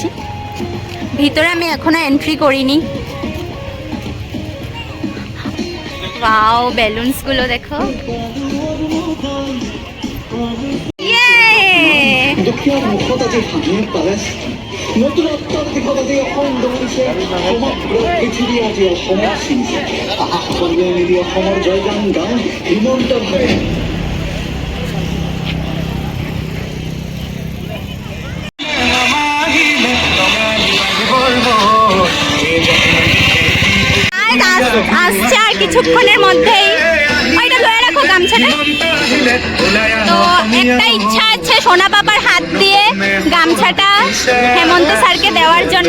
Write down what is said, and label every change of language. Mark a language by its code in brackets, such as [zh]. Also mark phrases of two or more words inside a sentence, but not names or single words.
[bn] ভিতরে আমি এখনো এন্ট্রি করিনি। ওয়াও, বেলুনস গুলো দেখো। [as] নতুন অত্যাধিকতা দিয়ে অখণ্ড মনীষে সমগ্র পৃথিবী আজি অসমৰ চিনিছে। আহা সকলোৱে মিলি অসমৰ জয়গান গান হিমন্ত ভাৱে। [bn] আসছে আর কিছুক্ষণের মধ্যেই। ওইটা ধরে রাখো গামছাটা। তো একটা ইচ্ছা আছে সোনা পাপার হাত দিয়ে গামছাটা হেমন্ত স্যারকে দেওয়ার জন্য।